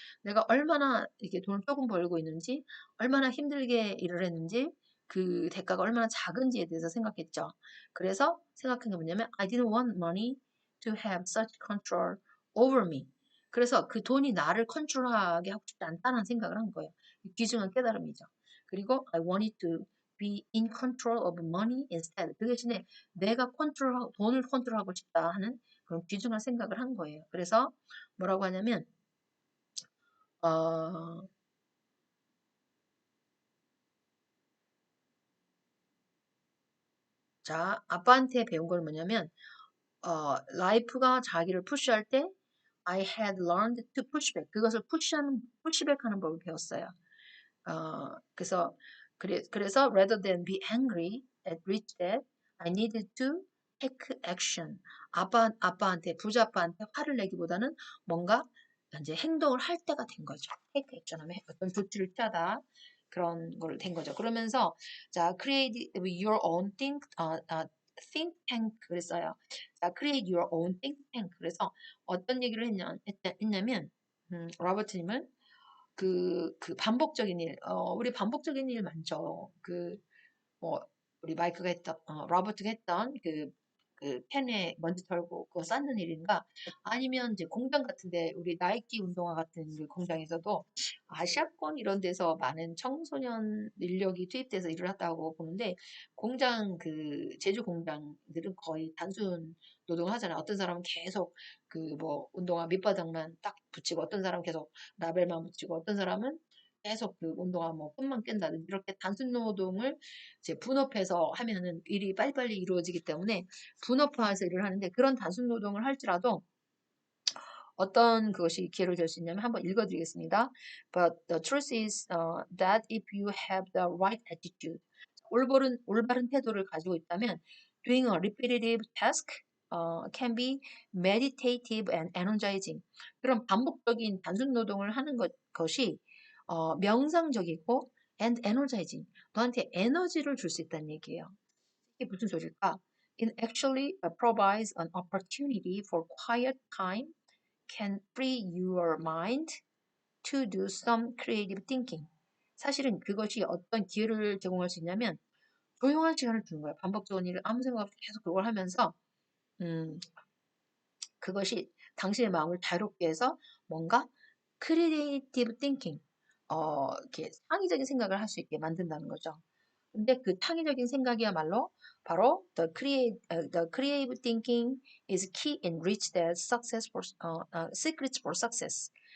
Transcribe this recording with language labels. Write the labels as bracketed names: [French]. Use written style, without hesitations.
[Korean] 내가 얼마나 이렇게 돈을 조금 벌고 있는지, 얼마나 힘들게 일을 했는지, 그 대가가 얼마나 작은지에 대해서 생각했죠. 그래서 생각한 게 뭐냐면, [English] I didn't want money to have such control over me. [Korean] 그래서 그 돈이 나를 컨트롤하게 하고 싶지 않다는 생각을 한 거예요. 귀중한 깨달음이죠. 그리고 [English] I wanted to be in control of money instead. [Korean] 그 대신에 내가 돈을 컨트롤하고 싶다 하는 그런 귀중한 생각을 한 거예요. 그래서 뭐라고 하냐면, 어, 자, 아빠한테 배운 건 뭐냐면, 라이프가 자기를 푸시할 때, [English] I had learned to push back. [Korean] 그것을 푸시백 하는 법을 배웠어요. 그래서 그래서 [English] rather than be angry at rich dad, I needed to take action. [Korean] 아빠한테 부자아빠한테 화를 내기보다는 뭔가 이제 행동을 할 때가 된 거죠. take action 하면 어떤 조치를 취하다 그런 걸 된 거죠. 그러면서 자 [English] create your own think tank [Korean] 그랬어요. 자 [English] create your own think tank [Korean] 그래서 어떤 얘기를 했냐면 로버트님은 그 반복적인 일, 우리 반복적인 일 많죠. 뭐, 우리 마이크가 했던, 로버트가 했던 그 펜에 먼지 털고 그거 쌓는 일인가? 아니면 이제 공장 같은데, 우리 나이키 운동화 같은 그 공장에서도 아시아권 이런 데서 많은 청소년 인력이 투입돼서 일을 한다고 보는데, 공장 제주 공장들은 거의 단순 노동을 하잖아요. 어떤 사람은 계속 그 뭐 운동화 밑바닥만 딱 붙이고 어떤 사람은 계속 라벨만 붙이고 어떤 사람은 계속 그 운동화 뭐 끈만 낀다든지 이렇게 단순 노동을 이제 분업해서 하면은 일이 빨리빨리 이루어지기 때문에 분업화해서 일을 하는데 그런 단순 노동을 할지라도 어떤 그것이 기회를 줄 수 있냐면 한번 읽어드리겠습니다. [English] But the truth is that if you have the right attitude, [Korean] 올바른 태도를 가지고 있다면 [English] doing a repetitive task can be meditative and energizing. [Korean] 그런 반복적인 단순 노동을 하는 것이 명상적이고 and energizing. 너한테 에너지를 줄 수 있다는 얘기예요. 이게 무슨 소리일까? [English] It actually provides an opportunity for quiet time can free your mind to do some creative thinking. [Korean] 사실은 그것이 어떤 기회를 제공할 수 있냐면 조용한 시간을 주는 거야. 반복적인 일을 아무 생각 없이 계속 그걸 하면서 음, 그것이 당신의 마음을 자유롭게 해서 뭔가 creative thinking, 이렇게 창의적인 생각을 할 수 있게 만든다는 거죠. 근데 그 창의적인 생각이야말로 바로 [English] the creative thinking is key in reach that secrets for success.